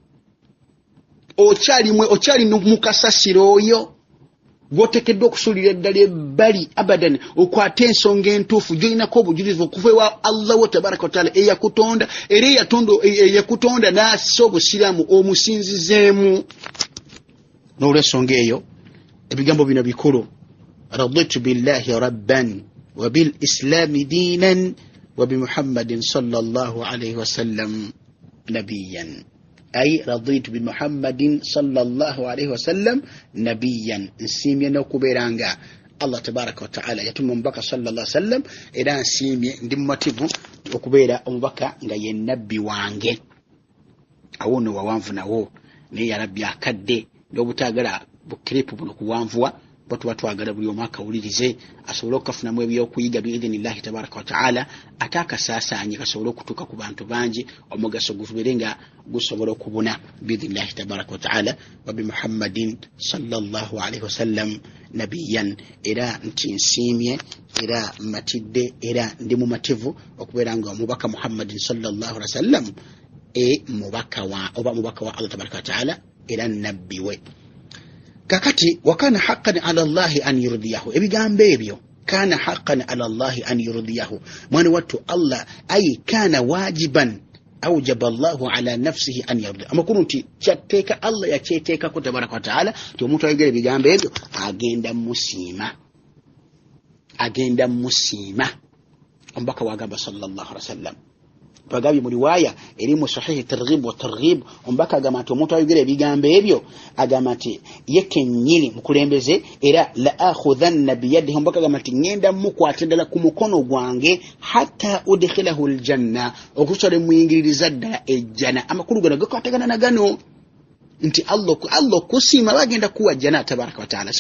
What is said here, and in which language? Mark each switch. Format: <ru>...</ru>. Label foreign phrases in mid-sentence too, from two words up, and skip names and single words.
<lg>Okyali mukasasiro oyo gwotekeddwa okusuulira eddala ebbali abadan, okwata ensonga entuufu gy'olinako obujulivu okuva ewa Allah wa</lg> <ar>تبارك وتعالى</ar> <lg>eyakutonda era eyakutonda n'assa obusiraamu omusinzizeemu. N'olw'ensonga eyo ebigambo bino bikulu:</lg> <ar>رضيت بالله ربا وبالإسلام دينا وبمحمد صلى الله عليه وسلم نبيا. أي رضيت بمحمد صلى الله عليه وسلم نبيا,</ar> <lg>nsiimye n'okubeeranga Allah</lg> <ar>تبارك وتعالى</ar> <lg>yatuma omubaka</lg> <ar>صلى الله عليه وسلم,</ar> <lg>era nsiimye ndi mumativu okubeera omubaka nga ye nabbi wange. Awo no wawanvu nawo naye</lg> <ar>يا ربي</ar> <lg>akadde n'obutaagala bukiripu buno kuwanvuwa, batuba twagala buli omu akawulirize asobole okukafunamu ebyokuyiga</lg> <ar>بإذن الله تبارك وتعالى,</ar> <lg>ate akasaasaanye kasobole okutuuka ku bantu bangi, omugaso gubeere nga gusobola okubuna</lg> <ar>بإذن الله تبارك وتعالى. وبمحمد صلى الله عليه وسلم نبيا,</ar> <lg>era nti nsiimye era matidde era ndi mumativu okubeera nga omubaka Muhammadin</lg> <ar>صلى الله عليه وسلم</ar> <lg>mubaka wa Allah</lg> <ar>تبارك وتعالى</ar> <lg>era nabbi we.</lg> <ar>Kakati وكان حقا على الله أن يرضيه,</ar> <lg>ebigambo ebyo</lg> <ar>كان حقا على الله أن يرضيه,</ar> <lg>mwana wattu</lg> <ar>الله أي كان واجبا أوجب الله على نفسه أن يرضي.</ar> <lg>Amakulu nti kyateeka Allah yakyeteekako</lg> <ar>تبارك وتعالى</ar> <lg>ti omuntu ayogera ebigambo ebyo agenda musiima. Omubaka wagamba</lg> <ar>صلى الله عليه وسلم</ar> <lg>bagabye mu riwaya eri mu sahihi targhib wa targhib, omubaka agamba nti omuntu ayogera ebigambo ebyo agamba nti yekennyini mukulembeze era</lg> <ar>لآخذن بيده,</ar> <lg>omubaka agamba nti ngenda mukwata ddala ku mukono gwange</lg> <ar>حتى أدخله الجنة,</ar> <lg>okusole muyingiririza ddala ejjana. Amakulu gano gakwatagana na gano nti Allah kusiima bagenda kuwa jana</lg> <ar>تبارك وتعالى.</ar>